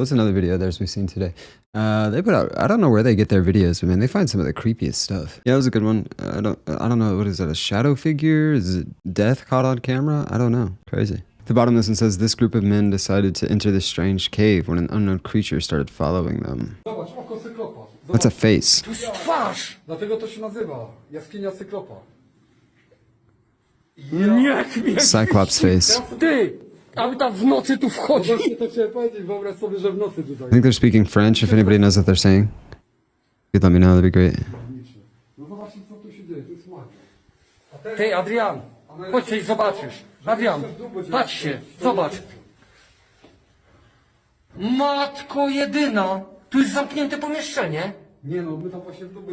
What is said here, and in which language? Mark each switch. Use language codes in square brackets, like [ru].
[en] That's another video theirs we've seen today. They put out, I don't know where they get their videos, but man, they find some of the creepiest stuff. Yeah, it was a good one. I don't know. What is that? A shadow figure? Is it death caught on camera? I don't know. Crazy. At the bottom of this one says, this group of men decided to enter this strange cave when an unknown creature started following them. That's a face. [pl] Dlatego to się nazywa jaskinia cyklopa. [en] Cyclops face. [pl] Ty! Aby tam w nocy tu wchodzi. Właśnie to chciałem powiedzieć, wyobraź sobie, że w nocy tutaj. [en] I think they're speaking French, if anybody knows what they're saying. You'd let me know, that'd be great. [pl] No zobaczcie, co tu się dzieje, to jest magia. Ty, Adrian, chodź coś zobaczysz. Adrian, patrz się, zobacz. Matko jedyna, tu jest zamknięte pomieszczenie. Nie no, my tam właśnie w dupę...